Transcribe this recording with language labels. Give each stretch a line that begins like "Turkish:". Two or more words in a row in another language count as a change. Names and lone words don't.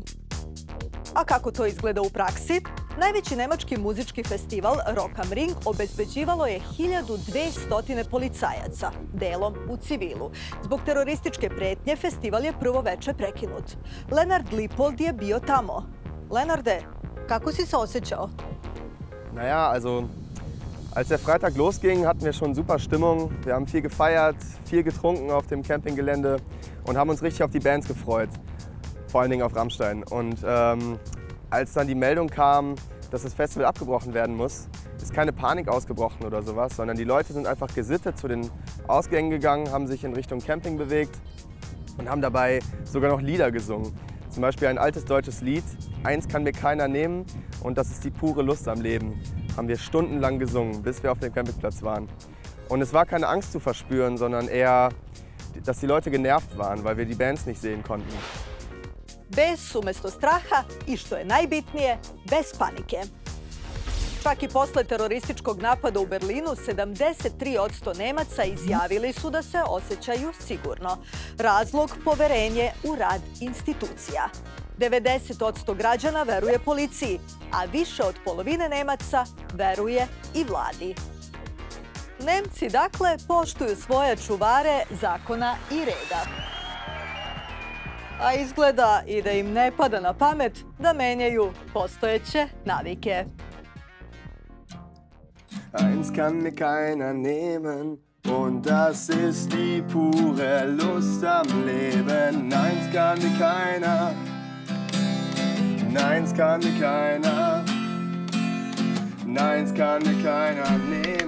Serbian: A kako to izgleda u praksi? Najveći nemački muzički festival Rock am Ring obezbeđivalo je 1200 policajaca, delom u civilu. Zbog terorističke pretnje festival je prvo veče prekinut. Lenard Lipold je bio tamo. Lenarde, kako si se osjećao?
German: Naja, also als der Freitag losging, hatten wir schon super Stimmung. Wir haben viel gefeiert, viel getrunken auf dem Campinggelände und haben uns richtig auf die Bands gefreut. Vor allen Dingen auf Rammstein. Und als dann die Meldung kam, dass das Festival abgebrochen werden muss, ist keine Panik ausgebrochen oder sowas, sondern die Leute sind einfach gesittet zu den Ausgängen gegangen, haben sich in Richtung Camping bewegt und haben dabei sogar noch Lieder gesungen. Zum Beispiel ein altes deutsches Lied, Eins kann mir keiner nehmen, und das ist die pure Lust am Leben. Haben wir stundenlang gesungen, bis wir auf dem Campingplatz waren. Und es war keine Angst zu verspüren, sondern eher, dass die Leute genervt waren, weil wir die Bands nicht sehen konnten.
Serbian: Bez umesto straha i, što je najbitnije, bez panike. Čak i posle terorističkog napada u Berlinu, 73% Nemaca izjavili su da se osjećaju sigurno. Razlog – poverenje u rad institucija. 90% građana veruje policiji, a više od polovine Nemaca veruje i vladi. Nemci, dakle, poštuju svoje čuvare zakona i reda. A izgleda i da im ne pada na pamet da menjaju postojeće navike.
German: Eins kann mir keiner nehmen, und das ist die pure Lust am Leben. Eins kann mir keiner, eins kann mir keiner, eins kann mir keiner nehmen.